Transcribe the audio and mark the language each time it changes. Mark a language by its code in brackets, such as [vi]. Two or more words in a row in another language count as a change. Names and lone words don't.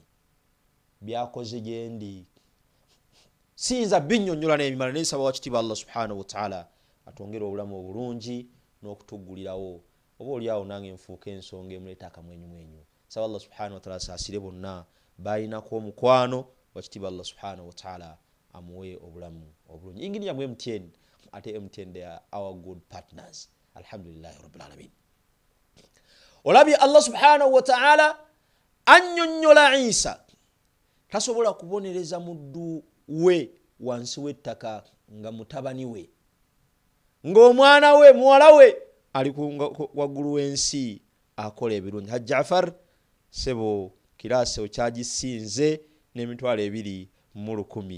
[lg] Byakoze gye ndi siyinza binnyonnyola n'ebimala naye nsaba wakitiibwa Allah [ar] subhanahu wa ta'ala [lg] atwongere obulamu obulungi n'okutuggulirawo. Oba oliawo nange nfuuka ensonga emuleeta akamwenyumwenyu. Nsaba Allah [ar] subhanahu wa ta'ala [lg] asaasire bonna baalinako omukwano wakitiibwa Allah [ar] subhanahu wa ta'ala [lg] amuwe obulamu obulungi. Ingini ya MTN ate MTN [en] they are our good partners. [ar] Alhamdulillahi rabbil alamin. [lg] Olabi Allah [ar] subhanahu wa ta'ala [lg] annyonnyola Isa tasobola kubonereza muddu we wansi w'ettaka nga mutabani we ng'omwana we muwala we ali waggulu w'ensi akola ebirungi. Hajji Jaafar sebo kiraase okyagisinze n'emitwalo 210.